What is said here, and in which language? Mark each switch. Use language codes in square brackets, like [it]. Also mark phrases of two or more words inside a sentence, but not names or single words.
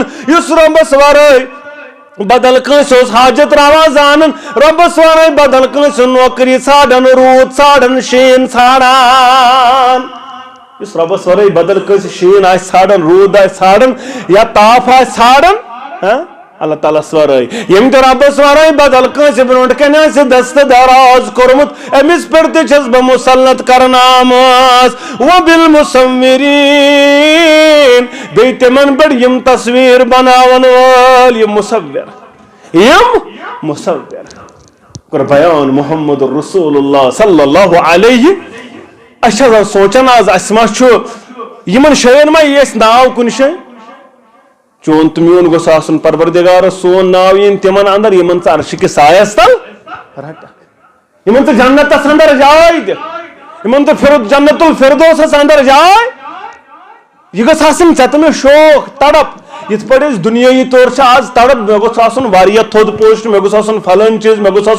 [ks] یُس رۄبس ورٲے بدل کٲنٛسہِ اوس حاجت روا زانان رۄبس ورٲے بدل کٲنٛسہِ نوکری ژھانڈان روٗد ژھانڈان شیٖن ژھانڈان یُس رۄبس ورٲے بدل کٲنٛسہِ شیٖن آسہِ ژھانڈان روٗد آسہِ ژھانڈان یا تاپھ آسہِ ژھانڈان اللہ تعالیٰ ہس ورٲے ییٚمۍ تہِ رۄبس ورٲے بدل کٲنٛسہِ برونٛٹھ کنہِ آسہِ دستہٕ دراز کوٚرمُت أمِس پٮ۪ٹھ تہِ چھَس بہٕ مُسلط کرن آمٕژ وَبِالْمُصَوِّریٖن بیٚیہِ تِمن پٮ۪ٹھ یِم تصویٖر بناون وٲلۍ یِم مُصوِر کوٚر بیان [ar] محمد رسول اللہ صلی اللہ علیہ [ks] أسۍ چھِ آسان سونٛچان آز اَسہِ ما چھُ یِمن جاین ما یی اَسہِ ناو کُنہِ جایہِ چون تہٕ میون گوٚژھ آسُن پروردگارس سون ناو یِن تِمن اندر یِمن ژٕ عرشہِ کِس سایس تل رٹکھ یِمن ژٕ جنتس اندر جاے دِ یِمن ژٕ جنت الفردوسس اندر جاے یہِ گٔژھ آسٕنۍ ژےٚ تہٕ مےٚ شوق تڑپ یِتھ پٲٹھۍ أسۍ دُنیٲیی طور چھِ آز تڑپ مےٚ گوٚژھ آسُن واریاہ تھوٚد پوسٹ مےٚ گوٚژھ آسُن فلٲنۍ چیٖز مےٚ گوٚژھ